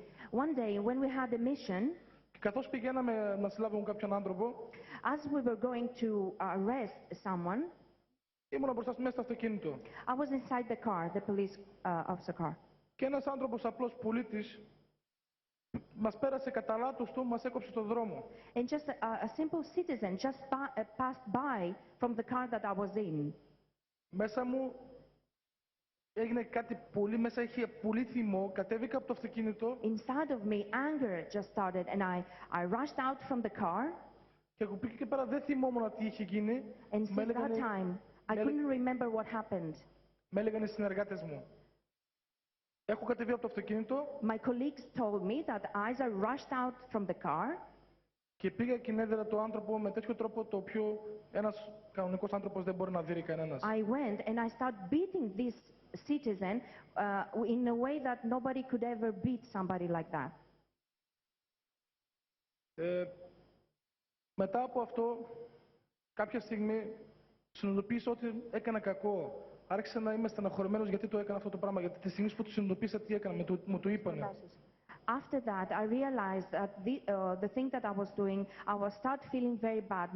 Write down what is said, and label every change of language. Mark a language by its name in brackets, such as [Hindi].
[English] one day when we had a mission, [Greek] και καθώς πηγαίναμε να συλλάβουμε κάποιον άνθρωπο, [English] as we were going to arrest someone, [Greek] ήμουν μπροστά μέσα στο αυτοκίνητο. [English] I was inside the car, the police officer car. [Greek] Και ένας άνθρωπος απλός πολίτης μας πέρασε κατά λάθος του, μας έκοψε το δρόμο. [English] And just a simple citizen just passed by from the car that I was in. [Greek] Μέσα μου έγινε κάτι πολύ, μέσα είχε πολύ θυμό, κατέβηκα από το αυτοκίνητο. [English] Inside of me, anger just started and I rushed out from the car. [Greek] Και από εκεί και πέρα δεν θυμόμουν τι είχε γίνει. [English] And since that time, I couldn't remember what happened. [Greek] Με έλεγαν οι συνεργάτες μου. Έχω κατεβεί από το αυτοκίνητο. [English] My colleagues told me that as I rushed out from the car, [Greek] και πήγα και έδερα το άνθρωπο με τέτοιο τρόπο το οποίο ένας κανονικός άνθρωπος δεν μπορεί να δει κανένας. [English] I went and I started beating this citizen in a way that nobody could ever beat somebody like that. [Greek] Μετά από αυτό, κάποια στιγμή συνειδητοποίησα ότι έκανα κακό. Άρχισα να είμαι στεναχωρημένος γιατί το έκανα αυτό το πράγμα. Γιατί τη στιγμή που το συνειδητοποίησα τι έκανα, μου το είπανε. [English] After that, I realized that the thing that I was doing, I was start feeling very bad.